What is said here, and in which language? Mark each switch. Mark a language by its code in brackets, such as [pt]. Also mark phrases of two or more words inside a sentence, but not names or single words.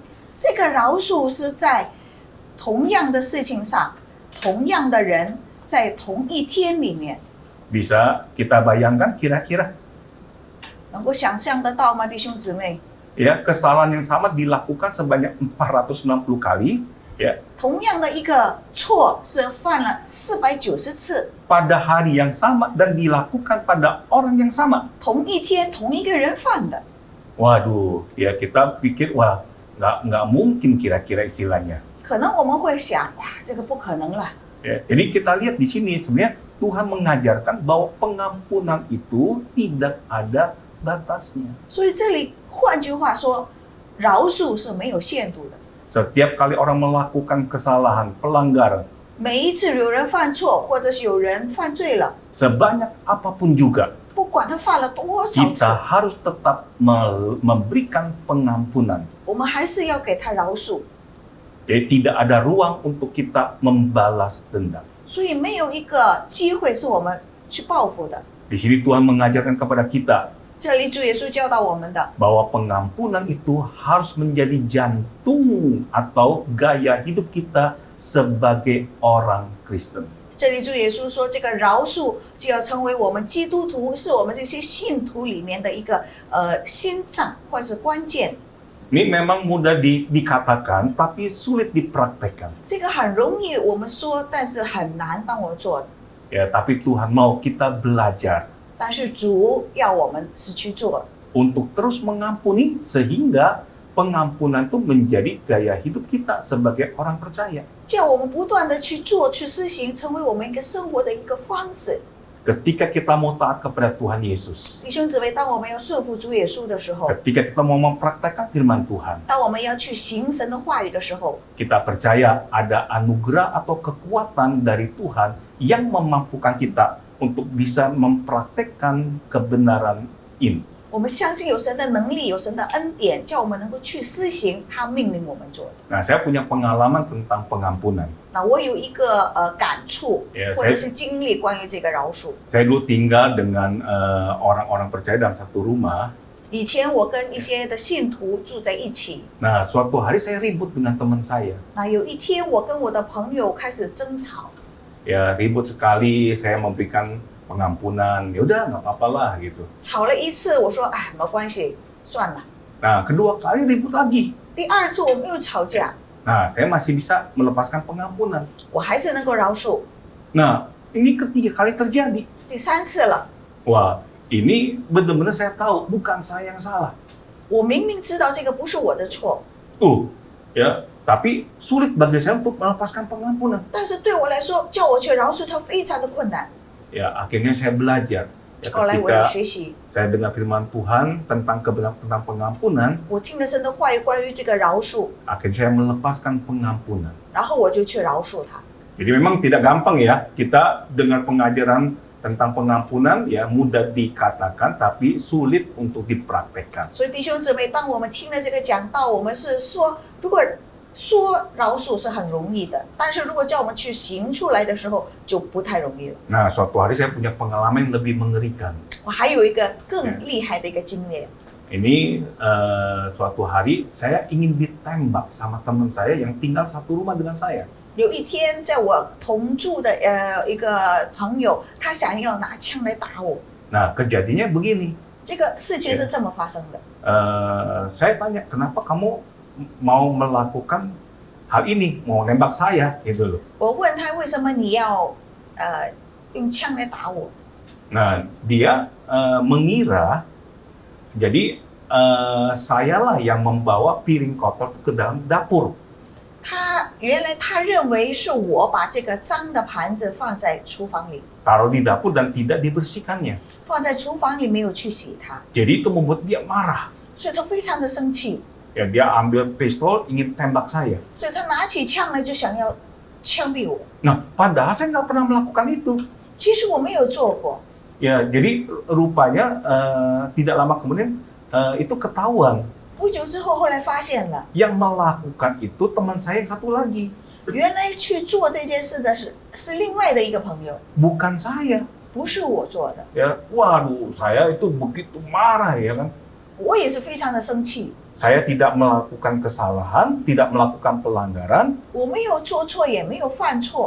[zh] 这个饶恕是在同样的事情上，同样的人，在同一天里面， [id] Bisa kita bayangkan kira-kira, [zh] 能够想象得到吗，弟兄姊妹？ [id] ya, kesalahan yang sama dilakukan sebanyak 460 kali, ya, [zh] 同样的一个错是犯了490次， [id] pada hari yang sama dan dilakukan pada orang yang sama. [zh] 同一天同一个人犯的。 [id] Waduh, ya kita pikir, wah, nggak mungkin kira-kira istilahnya. [zh] 可能我们会想，哇，这个不可能了。 [id] Ya, jadi kita lihat di sini sebenarnya Tuhan mengajarkan bahwa pengampunan itu tidak ada batasnya. [zh] 所以这里换句话说，饶恕是没有限度的。 [id] Setiap kali orang melakukan kesalahan, pelanggaran, [zh] 每一次有人犯错，或者是有人犯罪了， [id] sebanyak apapun juga, [zh] 不管他犯了多少次 [id] kita，harus tetap memberikan pengampunan. [zh] 我们还是要给他饶恕。 [id] Jadi tidak ada ruang untuk kita membalas dendam. [zh] 所以没有一个机会是我们去报复的。 [id] Di sini Tuhan mengajarkan kepada kita [zh] 这里主耶稣教导我们的， [id] bahwa pengampunan itu harus menjadi jantung atau gaya hidup kita sebagai orang Kristen. [zh] 这里主耶稣说，这个饶恕就要成为我们基督徒，是我们这些信徒里面的一个心脏或是关键。 [id] Ini memang mudah dikatakan, tapi sulit dipraktekkan. [zh] 这个很容易我们说，但是很难当我们做的。 [id] Ya, tapi Tuhan mau kita belajar [zh] 但是主要我们是去做， [id] untuk terus mengampuni sehingga pengampunan itu menjadi gaya hidup kita sebagai orang percaya. [zh] 叫我们不断的去做、去施行，成为我们一个生活的一个方式。 [id] Ketika kita mau taat kepada Tuhan Yesus, [zh] 弟兄姊妹，当我们要顺服主耶稣的时候， [id] ketika kita mau mempraktekkan firman Tuhan, [zh] 当我们要去行神的话语的时候， [id] kita percaya ada anugerah atau kekuatan dari Tuhan yang memampukan kita untuk bisa mempraktekkan kebenaran ini. [zh] 我们相信有神的能力，有神的恩典，叫我们能够去施行他命令我们做的。 [id] Nah, saya punya pengalaman tentang pengampunan. [zh] 那我有一个感触 Yeah, 或者是经历关于这个饶恕。 [id] Saya dulu tinggal dengan orang-orang percaya dalam satu rumah. [zh] 以前我跟一些的信徒住在一起， [id] Nah, suatu hari saya ribut dengan teman saya. [zh] 那有一天我跟我的朋友开始争吵， [id] Ya, ribut sekali, saya memberikan pengampunan. Ya udah, nggak apa-apa lah gitu. [zh] 吵了一次，我说哎没关系，算了。 [id] Nah, kedua kali ribut lagi. [zh] 第二次我们又吵架， [id] Nah, saya masih bisa melepaskan pengampunan. [zh] 我还是能够饶恕。 [id] Nah, ini ketiga kali terjadi. [zh] 第三次了， [id] Wah, ini benar-benar saya tahu bukan saya yang salah. [zh] 我明明知道这个不是我的错， [id] Ya, tapi sulit bagi saya untuk melepaskan pengampunan. [zh] 但是对我来说，叫我去饶恕他非常的困难。 [id] Ya, akhirnya saya belajar. Ya, [zh] 后来我也 [id] ketika [zh] 学习， [id] saya dengar firman Tuhan tentang tentang pengampunan, [zh] 我听了神的话语关于这个饶恕， [id] akhirnya saya melepaskan pengampunan. [zh] 然后我就去饶恕他。 [id] Jadi memang tidak gampang ya, kita dengar pengajaran tentang pengampunan ya mudah dikatakan tapi sulit untuk dipraktekkan. [zh] 所以弟兄姊妹，当我们听了这个讲道，我们是说，如果说饶恕是很容易的，但是如果叫我们去行出来的时候，就不太容易了。 [id] Nah, suatu hari saya punya pengalaman yang lebih mengerikan. [zh] 我还有一个更厉害的一个经验， [id] Ini suatu hari saya ingin ditembak sama teman saya yang tinggal satu rumah dengan saya. [zh] 有一天在我同住的一个朋友，他想要拿枪来打我， [id] Nah, kejadiannya begini. [zh] 这个事情是这么发生的。 [id] Saya tanya, kenapa kamu mau melakukan hal ini, mau nembak saya, gitu loh. [zh] 我问他为什么你要用枪来打我？ [id] Nah, dia mengira, jadi sayalah yang membawa piring kotor ke dalam dapur. [zh] 原来他认为是我把这个脏的盘子放在厨房里， [id] Taruh di dapur dan tidak dibersihkannya. [zh] 放在厨房里没有去洗它， [id] Jadi itu membuat dia marah. [zh] 所以他非常的生气， [id] Ya, dia ambil pistol, ingin tembak saya. [zh] 所以他拿起枪来就想要枪毙我。 [id] Nah, padahal saya nggak pernah melakukan itu. [zh] 其实我没有做过， [id] Ya, jadi rupanya tidak lama kemudian itu ketahuan. [zh] 不久之后后来发现了， [id] Yang melakukan itu teman saya yang satu lagi, [zh] 原来去做这件事的是另外的一个朋友， [id] bukan saya. [zh] 不是我做的。 [id] Ya, waduh, saya itu begitu marah ya kan. [zh] 我也是非常的生气， [id] Saya tidak melakukan kesalahan, tidak melakukan pelanggaran, [zh] 我没有做错，也没有犯错，